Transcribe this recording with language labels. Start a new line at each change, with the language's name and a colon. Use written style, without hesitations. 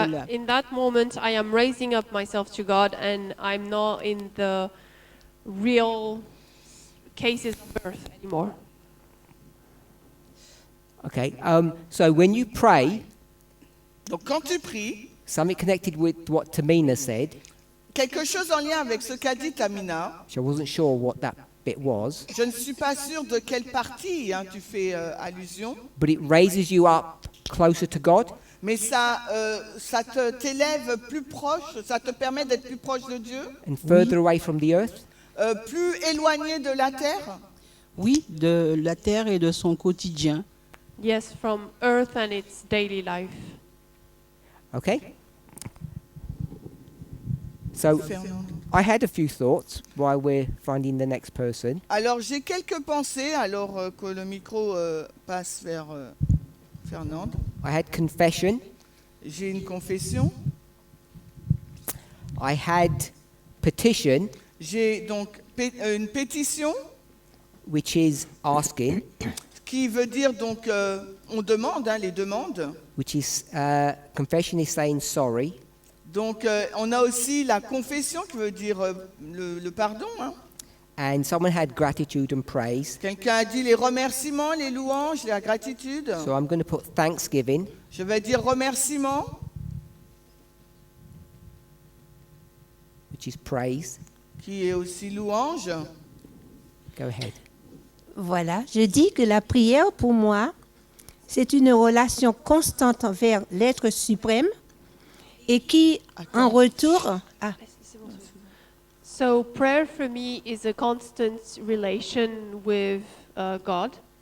English: in that moment, I am raising up myself to God, and I'm not in the real cases of birth anymore. Okay. So when you pray,
French: Donc quand tu pries,
English: something connected with what Tamina said,
French: quelque chose en lien avec ce qu'a dit Tamina,
English: which I wasn't sure what that bit was,
French: je ne suis pas sûre de quelle partie tu fais allusion,
English: but it raises you up closer to God.
French: mais ça t'élève plus proche, ça te permet d'être plus proche de Dieu,
English: And further away from the earth.
French: plus éloigné de la terre. Oui, de la terre et de son quotidien.
English: Yes, from earth and its daily life. Okay? So Fernande. I had a few thoughts while we're finding the next person.
French: Alors j'ai quelques pensées alors que le micro passe vers Fernande.
English: I had confession.
French: J'ai une confession.
English: I had petition,
French: J'ai donc une pétition
English: which is asking,
French: qui veut dire donc on demande, les demandes.
English: which is confession is saying sorry.
French: Donc on a aussi la confession qui veut dire le pardon. Hein.
English: And someone had gratitude and praise.
French: Quelqu'un a dit les remerciements, les louanges, la gratitude.
English: So I'm going to put thanksgiving,
French: Je vais dire remerciements,
English: which is praise.
French: qui est aussi louange.
English: Go ahead.
French: Voilà, je dis que la prière pour moi, c'est une relation constante envers l'être suprême et qui, en retour,
English: So prayer for me is a constant relation with God,